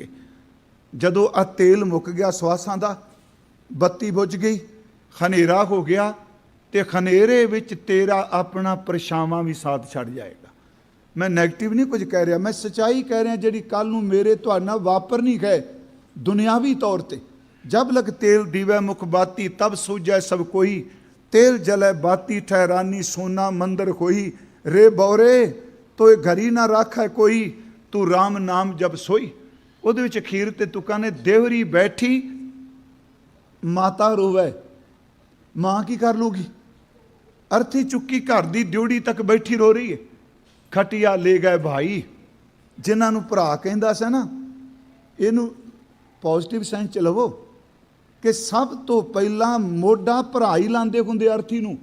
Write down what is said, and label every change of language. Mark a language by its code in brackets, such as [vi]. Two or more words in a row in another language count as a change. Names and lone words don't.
[pa] ਜਦੋਂ ਆ ਤੇਲ ਮੁੱਕ ਗਿਆ ਸਵਾਸਾਂ ਦਾ, ਬੱਤੀ ਬੁੱਝ ਗਈ, ਹਨੇਰਾ ਹੋ ਗਿਆ, ਤੇ ਹਨੇਰੇ ਵਿੱਚ ਤੇਰਾ ਆਪਣਾ ਪਰਛਾਵਾਂ ਵੀ ਸਾਥ ਛੱਡ ਜਾਏਗਾ। ਮੈਂ ਨੈਗੇਟਿਵ ਨਹੀਂ ਕੁਝ ਕਹਿ ਰਿਹਾ, ਮੈਂ ਸੱਚਾਈ ਕਹਿ ਰਿਹਾ ਜਿਹੜੀ ਕੱਲ ਨੂੰ ਮੇਰੇ ਤੁਹਾਡੇ ਨਾਲ ਵਾਪਰਨੀ ਹੈ ਦੁਨਿਆਵੀ ਤੌਰ ਤੇ। [hi] जब लग तेल दीवै मुख बाती तब सूझै सब कोई, तेल जलै बाती ठहरानी सोना मंदिर होई। रे बौरे तो घरी ना राखै कोई, तू राम नाम जब सोई। [pa] ਉਹਦੇ ਵਿੱਚ ਅਖੀਰ ਤੇ ਤੁਕਾਂ ਨੇ ਦੇਵਰੀ ਬੈਠੀ ਮਾਤਾ ਰੋਵੇ। ਮਾਂ ਕੀ ਕਰ ਲੂਗੀ? ਅਰਥੀ ਚੁੱਕੀ ਘਰ ਦੀ ਡਿਊੜੀ ਤੱਕ ਬੈਠੀ ਰੋ ਰਹੀ ਹੈ। ਖਟਿਆ ਲੈ ਗਏ ਭਾਈ, ਜਿਨ੍ਹਾਂ ਨੂੰ ਭਰਾ ਕਹਿੰਦਾ ਸੀ ਨਾ, ਇਹਨੂੰ [en] positive sense [pa] ਚ ਲਵੋ ਕਿ ਸਭ ਤੋਂ ਪਹਿਲਾਂ ਮੋਢਾ ਭਰਾ ਹੀ ਲਾਉਂਦੇ ਹੁੰਦੇ ਅਰਥੀ ਨੂੰ।